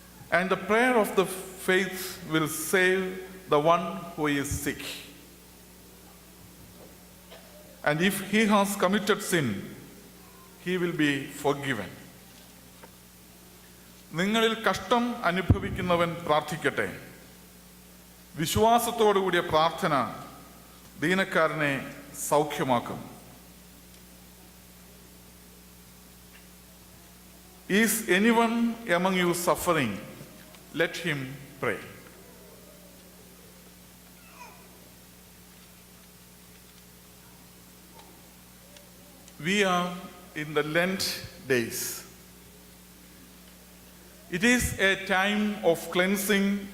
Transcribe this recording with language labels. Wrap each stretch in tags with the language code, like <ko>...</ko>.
<en>And the prayer of the faith will save the one who is sick. And if he has committed sin, he will be forgiven.</en> <ml>നിങ്ങളിൽ കഷ്ടം അനുഭവിക്കുന്നവൻ പ്രാർത്ഥിക്കട്ടെ. വിശ്വാസത്തോടുകൂടിയ പ്രാർത്ഥന ദീനക്കാരനെ സൗഖ്യമാക്കും.</ml> <en>Is anyone among you suffering? Let him pray. We are in the Lent days. It is a time of cleansing</en>